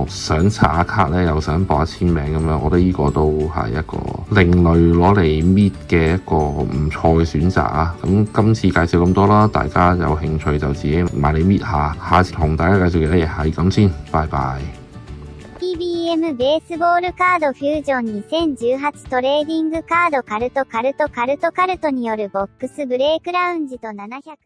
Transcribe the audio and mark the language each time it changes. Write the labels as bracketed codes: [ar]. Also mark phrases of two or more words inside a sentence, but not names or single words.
[yue] 想刷卡咧又想博下簽名咁樣，我覺得呢個都係一個另類攞嚟搣嘅一個唔錯嘅選擇啊！咁今次介紹咁多啦，大家有興趣就自己買嚟搣下。下次同大家介紹嘅嘢係咁先，拜拜。 [ja] PBM ベースボールカードフュージョン2018トレーディングカードカルトによるボックスブレイクラウンジと700